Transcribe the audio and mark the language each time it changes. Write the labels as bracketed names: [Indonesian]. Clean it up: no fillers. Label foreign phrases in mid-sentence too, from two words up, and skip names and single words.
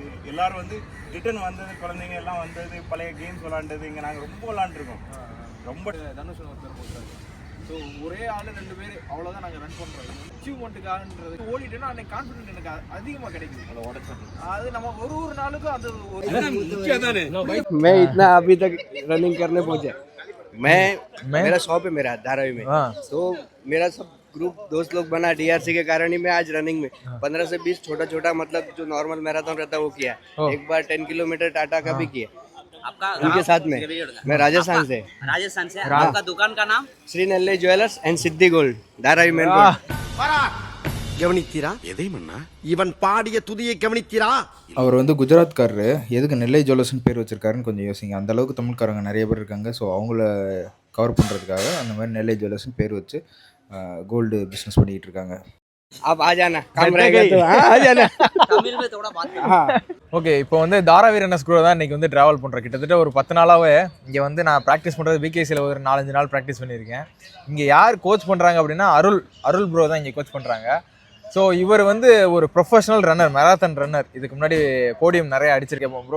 [Tamil] எல்லாரும் வந்து ரிட்டர்ன் வந்தது, குழந்தைங்க எல்லாம் வந்தது, பழைய கேம்ஸ் விளாண்டது. இங்கே நாங்கள் ரொம்ப விளாண்டுருக்கோம். ரொம்ப தனுஷன் ஒருத்தர் போட்டார். ஸோ ஒரே ஆள் 2 பேர் அவ்வளோதான் நாங்கள் ரன் பண்ணுறோம். அச்சீவ்மெண்ட்டுக்காகன்றது ஓடிட்டோன்னா அன்னைக்கு கான்ஃபிடென்ட் எனக்கு அதிகமாக கிடைக்குது. அதை உடச்சு அது நம்ம ஒரு நாளுக்கும் அது [Hindi] मैं इतना अभी तक रनिंग करने पहुंचा. मैं मेरा शॉप है मेरा धारावी में. तो मेरा सब ग्रुप दोस्त लोग बना डीआरसी के कारण ही मैं आज रनिंग में 15 से 20 छोटा मतलब जो [English] normal marathon [Hindi] रहता है वो किया. एक बार 10 किलोमीटर टाटा का भी किया आपका उनके साथ में. मैं राजस्थान से. आपका दुकान का नाम श्री नेल्ले ज्वेलर्स एंड सिद्धि गोल्ड धारावी मेन रोड. [Tamil] கவனித்தீரா? எதைமண்ணா இவன் பாடிய துதியை கவனித்தீரா? அவர் வந்து குஜராத்காரரு. எதுக்கு நெல்லை ஜுவல்லர்ஸ்னு பேர் வச்சிருக்காருன்னு கொஞ்சம் யோசிங்க. அந்த அளவுக்கு தமிழ்காரங்க நிறைய பேர் இருக்காங்க. ஸோ அவங்கள கவர் பண்ணுறதுக்காக அந்த மாதிரி நெல்லை ஜுவல்லர்ஸ்னு பேர் வச்சு [English] gold business [Tamil] பண்ணிக்கிட்டு இருக்காங்க. [Hindi] अब आ जाना काम रहेगा तो आ जाना. तमिल में थोड़ा बात करो. [Tamil] ஓகே, இப்போ வந்து தாராவி ரன்னர்ஸ் கூட தான் இன்றைக்கி வந்து ட்ராவல் பண்ணுறேன். கிட்டத்தட்ட ஒரு 10 நாளாகவே இங்கே வந்து நான் ப்ராக்டிஸ் பண்ணுறது பிகேசியில் ஒரு 4-5 நாள் ப்ராக்டிஸ் பண்ணியிருக்கேன். இங்கே யார் கோச் பண்ணுறாங்க அப்படின்னா அருள் ப்ரோ தான் இங்கே கோச் பண்ணுறாங்க. ஸோ இவர் வந்து ஒரு [English] professional runner, marathon runner. [Tamil] இதுக்கு முன்னாடி போடியம் நிறைய அடிச்சிருக்கேன் ப்ரோ.